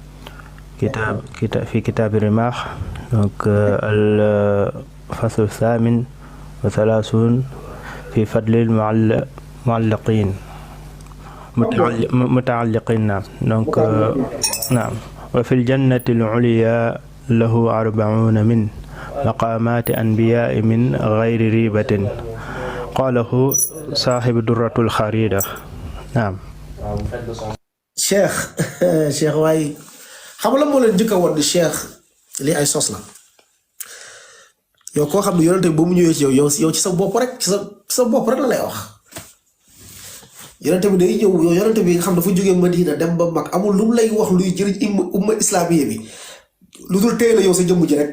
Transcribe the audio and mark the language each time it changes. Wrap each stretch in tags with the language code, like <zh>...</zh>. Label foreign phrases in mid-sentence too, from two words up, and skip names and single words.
<ar>في كتاب الرماح الفصل الثامن وثلاثون في فضل المعلقين متعلقين نعم وفي الجنة العليا له 40 من مقامات أنبياء من غير ريبة قاله صاحب درة الخريدة نعم</ar> <wo>cheikh waaye xam la moo leen njëkk a woon di cheikh li ay sos la yow koo xam ne yonente bi ba mu ñëwee ci yow ci sa bopp rek ci sa bopp rek la lay wax yonente bi day ñëw yow yonente bi nga xam dafa jógee Madina dem ba mag amul lu mu lay wax luy jëriñ</wo> <ar>أمة إسلامية</ar> <wo>bi lu dul téye la yow sa jëmm ji rek</wo>